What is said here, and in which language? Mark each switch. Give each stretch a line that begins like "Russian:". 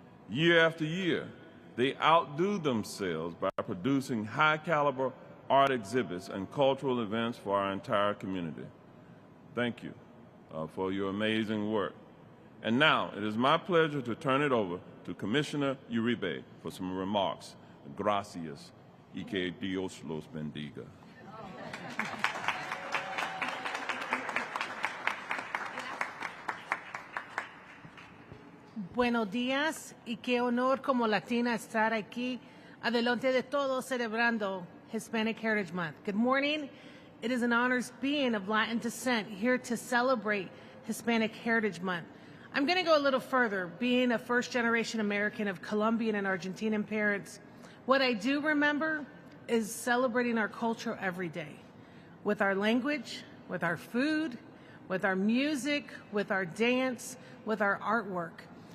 English: Year after year, they outdo themselves by producing high-caliber art exhibits and cultural events for our entire community. Thank you for your amazing work. And now, it is my pleasure to turn it over to Commissioner Uribe for some remarks.
Spanish: Gracias y que Dios los bendiga. Buenos días y qué honor como latina estar aquí adelante de todos celebrando Hispanic Heritage Month.
English: Good morning. It is an honor being of Latin descent here to celebrate Hispanic Heritage Month. I'm going to go a little further. Being a first-generation American of Colombian and Argentinian parents, what I do remember is celebrating our culture every day with our language, with our food, with our music, with our dance, with our artwork.